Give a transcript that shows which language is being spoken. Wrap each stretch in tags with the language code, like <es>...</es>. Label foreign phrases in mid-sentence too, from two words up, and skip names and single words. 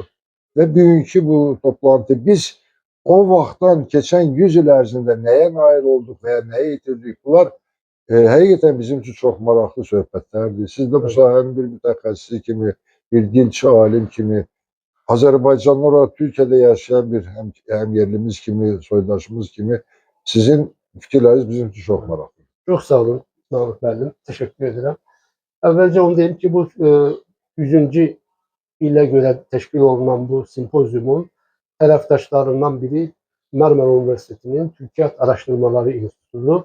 <az>Ve bugünkü bu toplantı biz o vaxtdan geçen 100 il ərzində nəyə nail olduq veya nəyə yitirdik? Bunlar həqiqətən bizim</az> <tr>için çok</tr> <az>maraqlı söhbətlərdir. Siz de bu sahənin bir mütəxəssisi kimi, bir dilçi alim kimi, Azərbaycanlı</az> <tr>olarak Türkiye'de yaşayan</tr> <az>bir həmyerlimiz kimi, soydaşımız kimi sizin fikirləriniz bizim</az> <tr>için çok</tr> <az>maraqlı. Çok sağ olun Namık müəllim.</az> <tr>Teşekkür ederim. Evvelce onu diyeyim ki, bu 100.</tr> <az>ile göre teşkil olunan bu simpozyumun tərəfdaşlarından biri Marmara Üniversitesi'nin Türkiyat Araştırmaları İnstitutu.</az>